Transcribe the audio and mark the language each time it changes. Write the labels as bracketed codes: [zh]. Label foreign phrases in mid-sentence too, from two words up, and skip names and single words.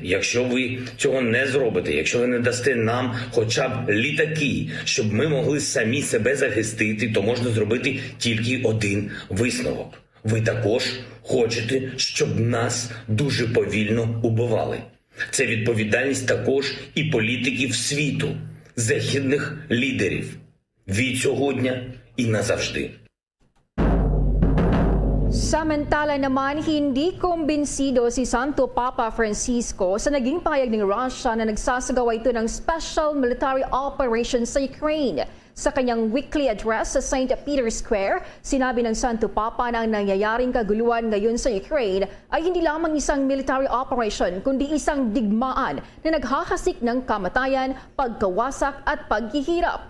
[uk] Якщо ви цього не зробите, якщо ви не дасте нам хоча б літаки, щоб ми могли самі себе захистити, то можна зробити тільки один висновок. Ви також хочете, щоб нас дуже повільно убивали. Це відповідальність також і політиків світу, західних лідерів. Від сьогодні і назавжди. [tl] Samantala naman, hindi kumbinsido si Santo Papa Francisco sa naging pahayag ng Russia na nagsasagawa ito ng [en] special military operation [tl] sa Ukraine. Sa kanyang [en] weekly address [tl] sa St. Peter's Square, sinabi ng Santo Papa na ang nangyayaring kaguluhan ngayon sa Ukraine ay hindi lamang isang [en] military operation, [tl] kundi isang digmaan na naghahasik ng kamatayan, pagkawasak at paghihirap.